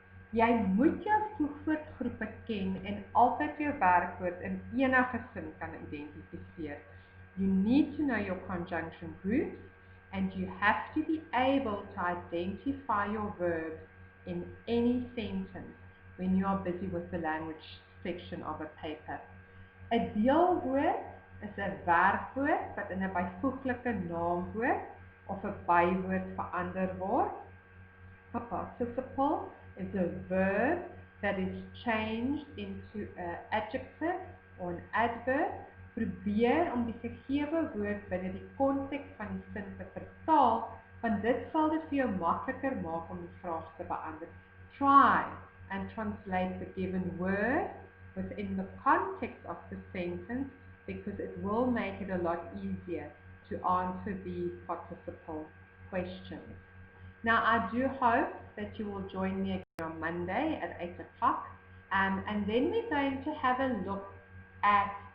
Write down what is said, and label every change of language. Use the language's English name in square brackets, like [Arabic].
[Afrikaans] Jy moet jou voegwoordgroepe ken en altyd jou werkwoord in enige sin kan identifiseer. [English] You need to know your conjunction groups and you have to be able to identify your verbs in any sentence when you are busy with the language section of a paper. [Afrikaans] 'n deelwoord is 'n werkwoord wat in 'n byvoeglike naamwoord of 'n bywoord verander word. [English] A participle is a verb that is changed into an adjective or an adverb. [Afrikaans] Probeer om die gegewe woord binne die konteks van die sin te vertaal, want dit sal dit vir jou makliker maak om die vraag te beantwoord. [English] Try and translate the given word within the context of the sentence because it will make it a lot easier to answer these participle questions. Now, I do hope that you will join me again on Monday at 8 o'clock, and then we're going to have a look at